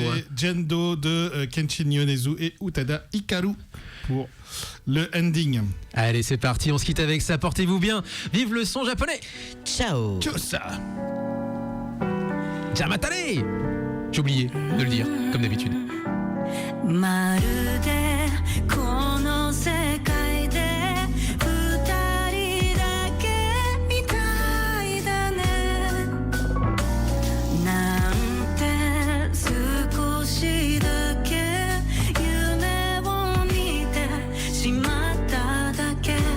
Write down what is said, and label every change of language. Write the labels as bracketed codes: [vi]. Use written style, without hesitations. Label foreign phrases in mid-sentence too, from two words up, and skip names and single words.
[fr] C'est Jane Doe de Kenshin Yonezu et Utada Hikaru pour le ending. Allez, c'est parti, on se quitte avec ça. Portez-vous bien. Vive le son japonais. Ciao. Tchosa. Jamatane. J'ai oublié de le dire, comme d'habitude. [ja] まるでこの世界で二人だけみたいだねなんて少しだけ夢を見てしまっただけ